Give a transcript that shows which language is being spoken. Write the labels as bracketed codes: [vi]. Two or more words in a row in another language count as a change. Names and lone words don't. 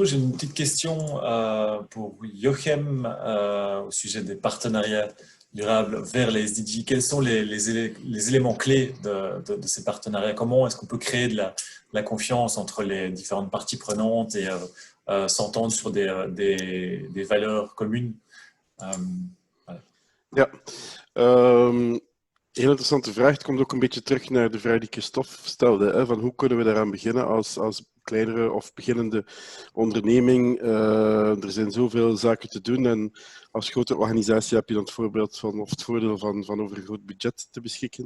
[fr] J'ai une petite question pour Jochem au sujet des partenariats durables vers les SDG. Quels sont les éléments clés de ces partenariats? Comment est-ce qu'on peut créer de la confiance entre les différentes parties prenantes et s'entendre sur des valeurs communes? Voilà. [nl] Ja, heel interessante vraag. Het komt ook een beetje terug naar de vraag die Christophe stelde. Hè, van hoe kunnen we daaraan beginnen als kleinere of beginnende onderneming? Er zijn zoveel zaken te doen en als grote organisatie heb je dan het voordeel van over een groot budget te beschikken.